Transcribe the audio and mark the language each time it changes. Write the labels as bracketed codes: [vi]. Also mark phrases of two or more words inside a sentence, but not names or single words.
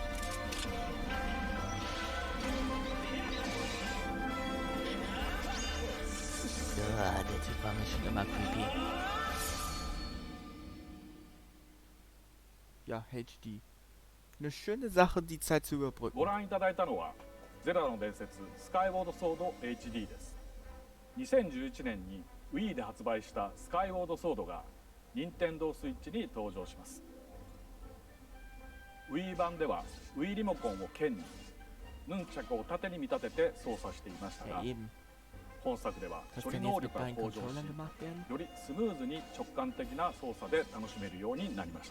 [de] Ja, der Typ war mir schon immer creepy. Ja, HD. Eine schöne Sache, die Zeit zu überbrücken. [ja] ご覧いただいたのはゼルダの伝説スカイウォードソード HD です。 2011年に Wii で発売したスカイウォードソードが任天堂スイッチに登場します。 Wii 版では Wii リモコンを剣に、ヌンチャクを縦に見立てて操作していましたが、本作では処理能力が向上し、よりスムーズに直感的な操作で楽しめるようになりました。